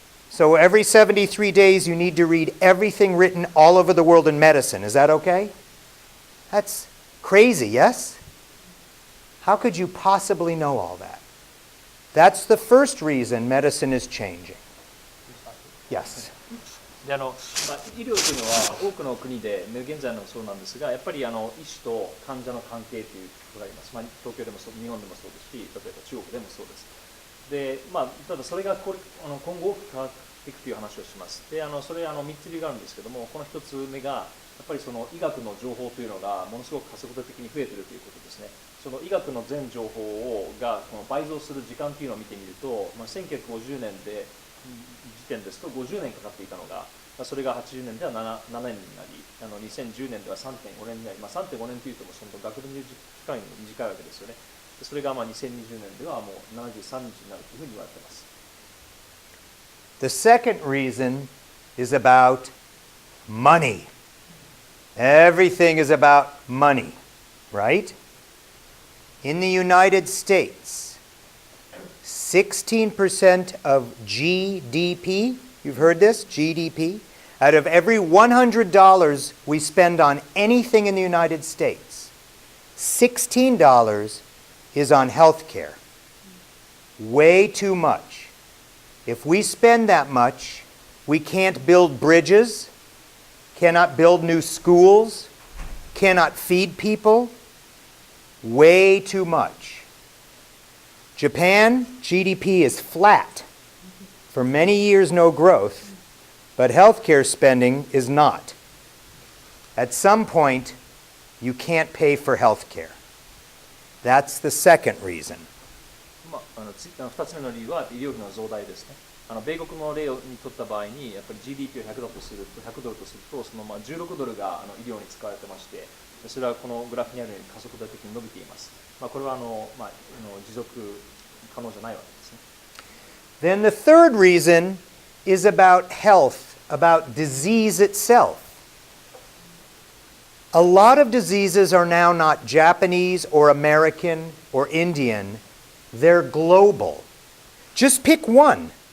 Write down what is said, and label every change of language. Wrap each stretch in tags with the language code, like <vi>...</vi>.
<en>So every 73 days you need to read everything written all over the world in medicine. Is that okay? That's crazy, yes? How could you possibly know all that? That's the first reason medicine is changing. Yes.</en> <ja>で医療というのは多くの国で、現在のそうなんですが、やっぱり医師と患者の関係ということがあります。東京でもそう、日本でもそうですし、例えば中国でもそうです。で、ただそれが今後大きく変わっていくという話をします。で、それ3つ理由があるんですけども、この1つ目がやっぱりその医学の情報というのがものすごく加速度的に増えているということですね。その医学の全情報が倍増する時間というのを見てみると、1950年で時点ですと50年かかっていたのが、それが80年では 7年になり、2010年では 3.5 年になり、3.5年というとその学歴の期間に短いわけですよね。それが2020年ではもう73日になるというふうに言われています。</ja> <en>The second reason is about money. Everything is about money, right? In the United States, 16% of GDP, you've heard this, GDP, out of every $100 we spend on anything in the United States, $16 is on health care. Way too much. If we spend that much, we can't build bridges, cannot build new schools, cannot feed people. Way too much. Japan, GDP is flat. For many years, no growth, but healthcare spending is not. At some point, you can't pay for healthcare. That's the second reason.</en> <ja>2つ目の理由は医療費の増大ですね。米国の例にとった場合に、やっぱり GDP を100ドルとすると、その16ドルが医療に使われてまして、それはこのグラフにあるように加速度的に伸びています。これは持続可能じゃないわけですね。</ja> <en>Then the third reason is about health, about disease itself. A lot of diseases are now not Japanese or American or Indian, they're global. Just pick one.</en>